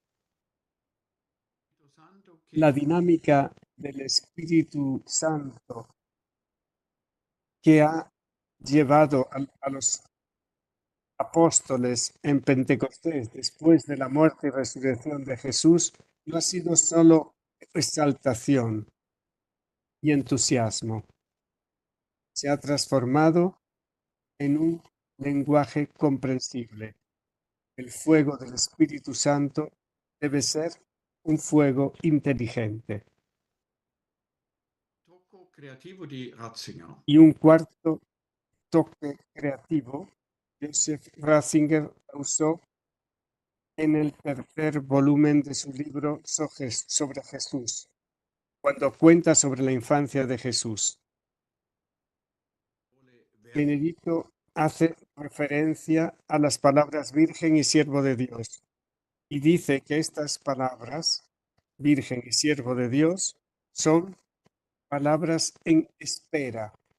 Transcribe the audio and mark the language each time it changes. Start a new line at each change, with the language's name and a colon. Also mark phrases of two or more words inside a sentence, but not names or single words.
Spanish: La dinámica del Espíritu Santo que ha llevado a los apóstoles en Pentecostés después de la muerte y resurrección de Jesús no ha sido solo exaltación y entusiasmo. Se ha transformado en un lenguaje comprensible. El fuego del Espíritu Santo debe ser un fuego inteligente.
Italian: Tocco creativo di Ratzinger.
Spanish: Y un cuarto toque creativo, Joseph Ratzinger usó en el tercer volumen de su libro sobre Jesús, cuando cuenta sobre la infancia de Jesús. Benedicto hace referencia a las palabras Virgen y Siervo de Dios y dice que estas palabras, Virgen y Siervo de Dios, son palabras en espera.